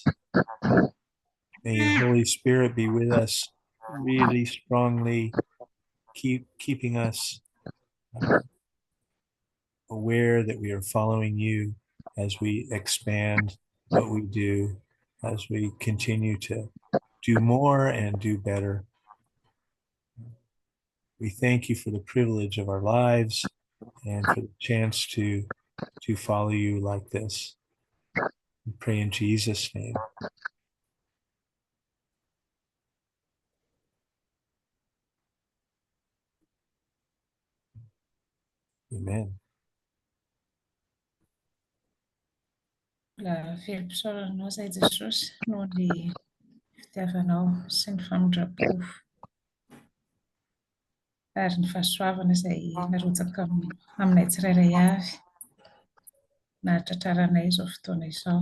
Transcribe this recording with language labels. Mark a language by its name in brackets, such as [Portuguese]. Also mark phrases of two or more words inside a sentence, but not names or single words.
[English] May your Holy Spirit be with us really strongly, keeping us aware that we are following you as we expand what we do, as we continue to do more and do better. We thank you for the privilege of our lives and for the chance to follow you like this. We pray in Jesus' name. Amen. [Malagasy] Mbola velom-pisaoranao zay Jesosy noho ny fitiavanao sy ny famindrapo ary ny fahasoavana izay narotsaka aminay tsirairay avy na tratraranay izao fotoana izao.